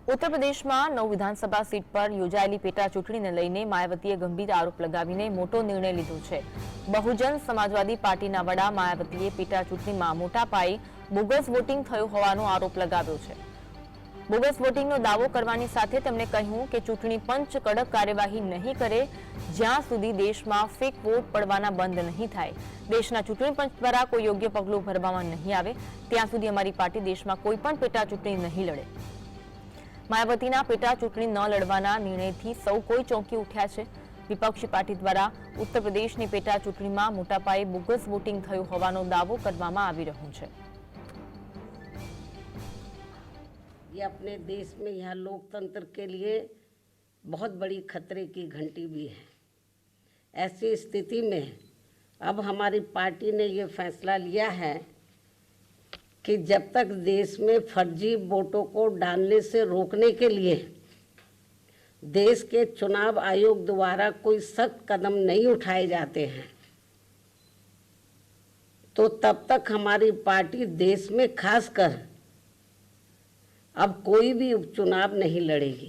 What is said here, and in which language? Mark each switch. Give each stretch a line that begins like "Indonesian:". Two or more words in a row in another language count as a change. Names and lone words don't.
Gujarati: ઉત્તર પ્રદેશ મેં 9 વિધાનસભા સીટ પર યોજાયેલી પેટા ચૂંટણીને લઈને માયાવતીએ ગંભીર આરોપ લગાવીને મોટો નિર્ણય લીધો છે। બહુજન સમાજવાદી પાર્ટીના વડા માયાવતીએ પેટા ચૂંટણીમાં મોટા પાયે બોગસ વોટિંગ થયું હોવાનો આરોપ લગાવ્યો છે। બોગસ વોટિંગનો દાવો કરવાની સાથે તેમણે કહ્યું કે ચૂંટણી પંચ કડક કાર્યવાહી નહીં કરે જ્યાં સુધી દેશમાં ફેક વોટ પડવાના બંધ નહીં થાય, દેશના ચૂંટણી પંચ દ્વારા કોઈ યોગ્ય પગલું ભરવામાં નહીં આવે ત્યાં સુધી અમારી પાર્ટી દેશમાં કોઈ પણ પેટા ચૂંટણી નહીં લડે। માયાવતીના પેટા ચૂંટણી ન લડવાના નિર્ણયથી સૌ કોઈ ચોંકી ઉઠ્યા છે। વિપક્ષી પાર્ટી દ્વારા ઉત્તર પ્રદેશની પેટા ચૂંટણીમાં મોટા પાયે બોગસ વોટિંગ થયું હોવાનો દાવો કરવામાં આવી રહ્યો છે।
Hindi: ये अपने देश में यह लोकतंत्र के लिए बहुत बड़ी खतरे की घंटी भी है। ऐसी स्थिति में अब हमारी पार्टी ने ये फैसला लिया है कि जब तक देश में फर्जी वोटों को डालने से रोकने के लिए देश के चुनाव आयोग द्वारा कोई सख्त कदम नहीं उठाए जाते हैं, तो तब तक हमारी पार्टी देश में खासकर अब कोई भी उपचुनाव नहीं लड़ेगी।